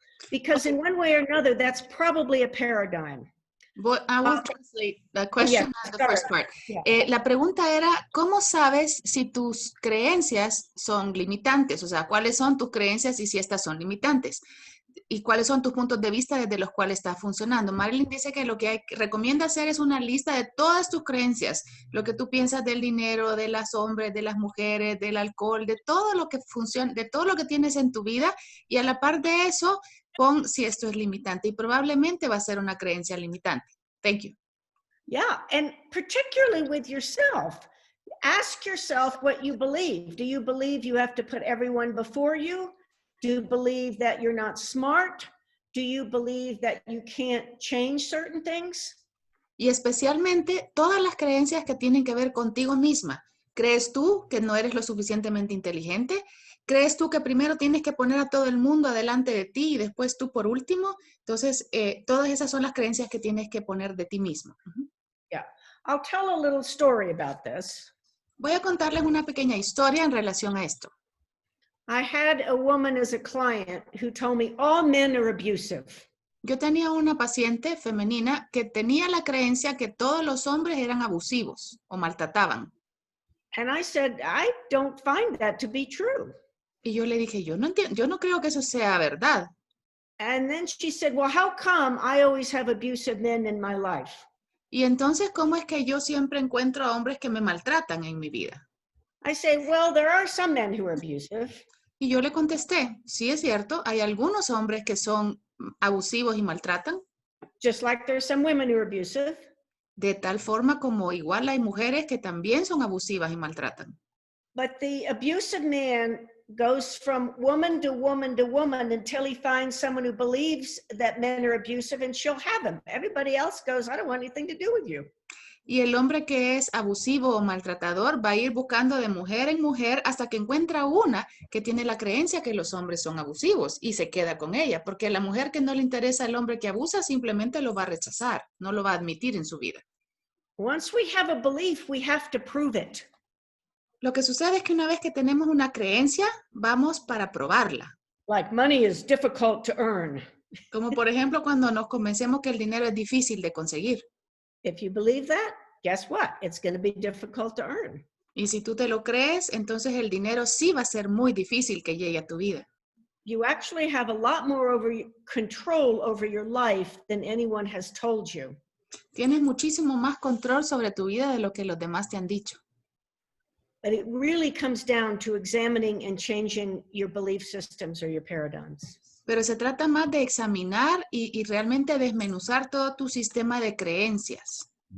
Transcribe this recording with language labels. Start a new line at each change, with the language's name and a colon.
English: Because in one way or another, that's probably a paradigm. But I will translate the question as the first part. Yeah.
Spanish: La pregunta era, ¿cómo sabes si tus creencias son limitantes? O sea, ¿cuáles son tus creencias y si estas son limitantes? y cuáles son tus puntos de vista desde los cuales está funcionando. Marilyn dice que lo que recomienda hacer es una lista de todas tus creencias, lo que tú piensas del dinero, de los hombres, de las mujeres, del alcohol, de todo lo que funciona, de todo lo que tienes en tu vida, y a la par de eso, pon si esto es limitante, y probablemente va a ser una creencia limitante.
English: Thank you. Yeah, and particularly with yourself. Ask yourself what you believe. Do you believe you have to put everyone before you? Do you believe that you're not smart? Do you believe that you can't change certain things?
Spanish: Y especialmente todas las creencias que tienen que ver contigo misma. ¿Crees tú que no eres lo suficientemente inteligente? ¿Crees tú que primero tienes que poner a todo el mundo adelante de ti y después tú por último? Entonces, todas esas son las creencias que tienes que poner de ti mismo.
English: Yeah, I'll tell a little story about this.
Spanish: Voy a contarles una pequeña historia en relación a esto.
English: I had a woman as a client who told me all men are abusive.
Spanish: Yo tenía una paciente femenina que tenía la creencia que todos los hombres eran abusivos o maltrataban.
English: And I said, I don't find that to be true.
Spanish: Y yo le dije, yo no creo que eso sea verdad.
English: And then she said, well, how come I always have abusive men in my life?
Spanish: Y entonces, ¿cómo es que yo siempre encuentro a hombres que me maltratan en mi vida?
English: I say, well, there are some men who are abusive.
Spanish: Y yo le contesté, sí es cierto, hay algunos hombres que son abusivos y maltratan,
English: Just like there's some women who are abusive.
Spanish: de tal forma como igual hay mujeres que también son abusivas y maltratan.
English: But the abusive man goes from woman to woman to woman until he finds someone who believes that men are abusive and she'll have him. Everybody else goes, I don't want anything to do with you.
Spanish: Y el hombre que es abusivo o maltratador va a ir buscando de mujer en mujer hasta que encuentra una que tiene la creencia que los hombres son abusivos y se queda con ella, porque la mujer que no le interesa al hombre que abusa simplemente lo va a rechazar, no lo va a admitir en su vida.
English: Once we have a belief, we have to prove it.
Spanish: Lo que sucede es que una vez que tenemos una creencia, vamos para probarla.
English: Like money is difficult to earn.
Spanish: Como por ejemplo cuando nos convencemos que el dinero es difícil de conseguir.
English: If you believe that, guess what? It's going to be difficult to earn.
Spanish: Y si tú te lo crees, entonces el dinero sí va a ser muy difícil que llegue a tu vida.
English: You actually have a lot more control over your life than anyone has told you.
Spanish: Tienes muchísimo más control sobre tu vida de lo que los demás te han dicho.
English: But it really comes down to examining and changing your belief systems or your paradigms.
Spanish: Pero se trata más de examinar y realmente desmenuzar todo tu sistema de creencias.